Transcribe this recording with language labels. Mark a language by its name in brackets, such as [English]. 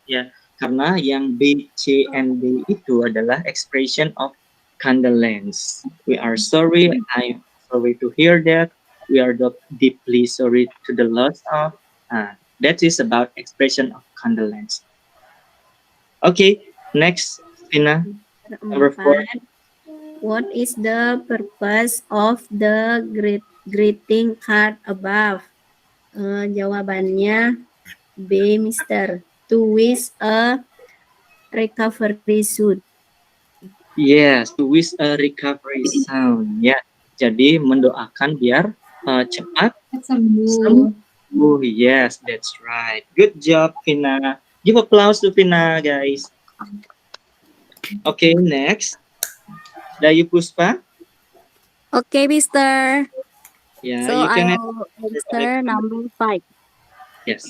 [Indonesian] Ya, karena yang B, C, and D itu adalah [English] expression of condolence. We are sorry. I'm sorry to hear that. We are deeply sorry to the loss of. That is about expression of condolence. Okay, next, Vina. Number 4. What is the purpose of the greeting card above? [Indonesian] Jawabannya B, Mister. [English] To wish a recovery soon. Yes, to wish a recovery soon. [Indonesian] Ya, jadi mendoakan biar cepat Sembuh. sembuh. [English] Yes, that's right. Good job, Vina. Give applause to Vina, guys. Okay, next. Dayu Puspa. Okay, Mister. Yeah, So you can I'll answer number 5. yes.